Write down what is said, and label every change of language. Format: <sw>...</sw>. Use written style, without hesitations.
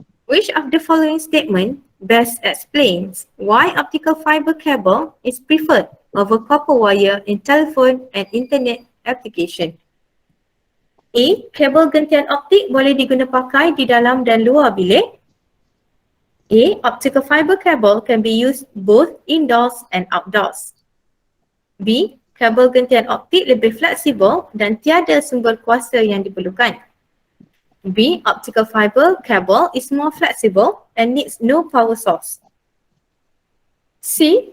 <en>Which of the following statement best explains why optical fiber cable is preferred over copper wire in telephone and internet application? A.</en> <ms>Kabel gentian optik boleh diguna pakai di dalam dan luar bilik.</ms> <en>A. Optical fiber cable can be used both indoors and outdoors. B.</en> <ms>Kabel gentian optik lebih fleksibel dan tiada sumber kuasa yang diperlukan. B.</ms> <en>Optical fiber cable is more flexible and needs no power source. C.</en>